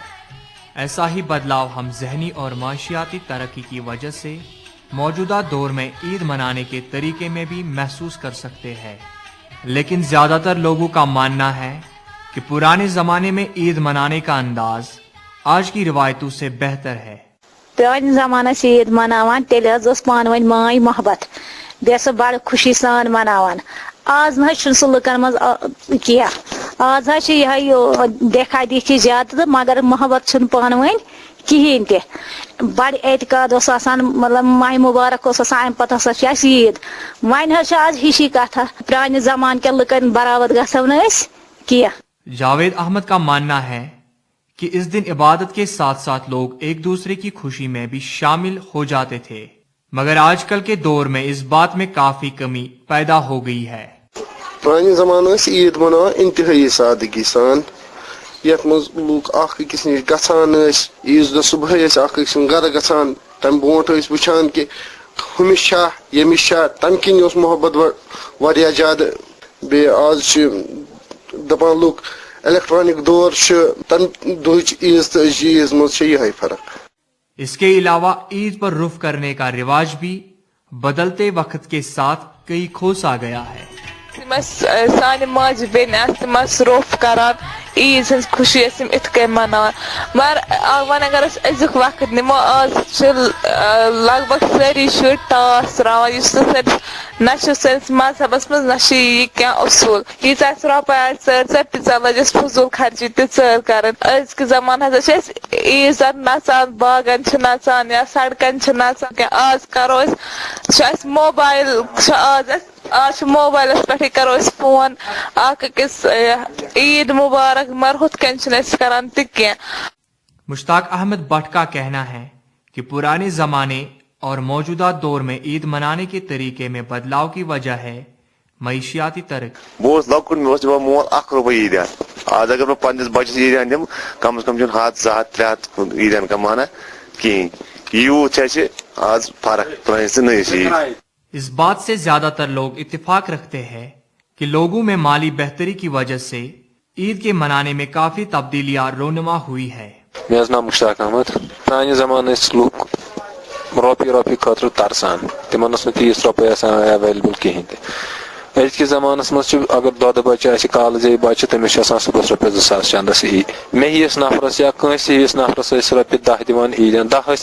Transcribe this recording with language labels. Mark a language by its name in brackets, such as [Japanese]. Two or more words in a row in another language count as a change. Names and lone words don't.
[Urdu] ایسا ہی بدلاؤ ہم ذہنی اور معاشیاتی ترقی کی وجہ سے موجودہ دور میں عید منانے کے طریقے میں بھی محسوس کر سکتے ہیں. لیکن زیادہ تر لوگوں کا ماننا ہے کہ پرانے زمانے میں عید منانے کا انداز آج کی روایتوں سے بہتر ہے. [Kashmiri] پرانہِ زمانس عید مناوان تیٚلہِ حظ ٲس پانہٕ ؤنۍ ماے محبت, بیٚیہِ سُہ بڑٕ خوشی سان مناوان. آز نہ حظ چھُنہٕ سُہ لُکن منٛز کینٛہہ. آز حظ چھِ یِہے [Urdu] دیکھا دیکھی [Kashmiri] زیادٕ تہٕ مگر محبت چھُنہٕ پانہٕ ؤنۍ کِہیٖنۍ تہِ. بڑٕ اعتقاد اوس آسان, مطلب ماہِ مُبارک اوس آسان, امہِ پتہٕ ہسا چھِ اسہِ عید. وۄنۍ حظ چھِ آز ہِشی کتھا, پرانہِ زمانہٕ کٮ۪ن لُکن برابر گژھو نہٕ أسۍ کینٛہہ. [Urdu] جاوید احمد کا ماننا ہے کہ اس دن عبادت کے ساتھ ساتھ لوگ ایک دوسرے کی خوشی میں بھی شامل ہو جاتے تھے, مگر آج کل کے دور میں اس بات میں کافی کمی پیدا ہو گئی ہے. [Kashmiri] پرانہِ زمانہٕ ٲسۍ عید مناوان انتہٲئی سادگی سان, یتھ منٛز لوٗکھ اکھ أکِس نِش گژھان ٲسۍ. عیٖذ دۄہ صبحٲے ٲسۍ اکھ أکۍ سُنٛد گرٕ گژھان, تمہِ برونٛٹھ ٲسۍ وٕچھان کہِ ہُمِس چھا ییٚمِس چھا, تمہِ کِنۍ اوس محبت واریاہ زیادٕ. بیٚیہِ آز چھِ دپان لُکھ الیکٹرانک دور چھُ, تمہِ دۄہٕچ عیٖذ تہٕ أزچہِ عیٖذ منٛز چھِ یِہے فرق. [Urdu] اس کے علاوہ عید پر رف کرنے کا رواج بھی بدلتے وقت کے ساتھ کئی کھوس آ گیا ہے. [Kashmiri] سانہِ ماجہِ بیٚنہِ تِم ٲسۍ روٚف کران, عیٖذ ہٕنٛز خوشی ٲسۍ تِم اِتھ کٔنۍ مناوان. مگر وۄنۍ اگر أسۍ أزیُک وقت نِمو, آز چھِ لگ بگ سٲری شُرۍ ٹاس تراوان, یُس نہ چھُ سٲنِس مذہبس منٛز نہ چھُ یہِ کینٛہہ اصوٗل. ییٖژاہ اَسہِ رۄپاے آسہِ ژٔر ژٔر تیٖژاہ لٔج اَسہِ فضوٗل خرچی تہِ ژٔر کرٕنۍ. أزکہِ زمانہٕ ہسا چھِ أسۍ عیٖذن نژان, باغن چھِ نژان یا سڑکن چھِ نژان. آز کرو أسۍ, چھُ اَسہِ موبایل چھُ آز چھُ موبایلس پٮ۪ٹھٕے کرو أسۍ فون اکھ أکِس عید مبارک, مگر ہُتھ کٔنۍ چھِنہٕ أسۍ کران تہِ کینٛہہ. [Urdu] مشتاق احمد بٹ کا کہنا ہے کہ پرانے زمانے اور موجودہ دور میں عید منانے کے طریقے میں بدلاؤ کی وجہ ہے معیشیاتی ترقی. [Kashmiri] بہٕ اوسُس لۄکُٹ, مےٚ اوس دِوان مول ₹1 عیٖدیان. آز اگر بہٕ پننِس بچس عیٖدیان دِمہٕ, کم از کم چھُنہٕ 100-200-300 عیٖدیان کمانا کِہیٖنۍ. یوٗت چھِ اَسہِ آز فرق پرٲنِس تہٕ نٔیِس عیٖد. [Urdu] اس بات سے زیادہ تر لوگ اتفاق رکھتے ہیں کہ لوگوں میں مالی بہتری کی وجہ سے عید کے منانے میں کافی تبدیلیاں رونما ہوئی ہے. [Kashmiri] مےٚ حظ ناو مشتاق احمد. پرانہِ زمانہٕ ٲسۍ لُکھ رۄپیہِ خٲطرٕ ترسان, تِمن ٲس نہٕ تیٖژ رۄپاے آسان ایویلیبل کِہیٖنۍ تہِ. أزکہِ زمانس منٛز چھُ اگر دۄدٕ بچہِ آسہِ کالہٕ بچہِ تٔمِس چھِ آسان صُبحس رۄپیس 2000 چندس عیٖد مےٚ ہِوِس نفرس یا کٲنٛسہِ ہِوِس نفرس ٲسۍ رۄپیہِ 10 دِوان عیٖدیان 10 ٲسۍ